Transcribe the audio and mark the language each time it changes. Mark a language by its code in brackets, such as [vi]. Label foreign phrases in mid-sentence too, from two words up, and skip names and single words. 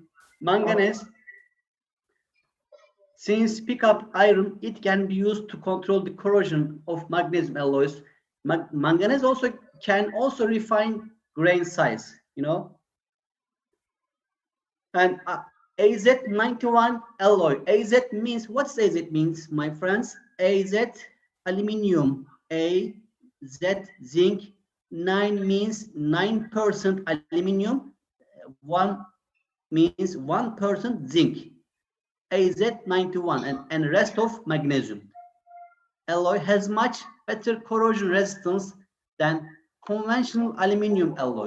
[en] Manganese, since pick up iron, it can be used to control the corrosion of magnesium alloys. Manganese can also refine grain size, you know. And AZ91 alloy. AZ means, what's AZ means, my friends? AZ aluminium, AZ zinc, 9 means 9% aluminium, 1 means 1% zinc. AZ91 and rest of magnesium. Alloy has much better corrosion resistance than conventional aluminium alloys.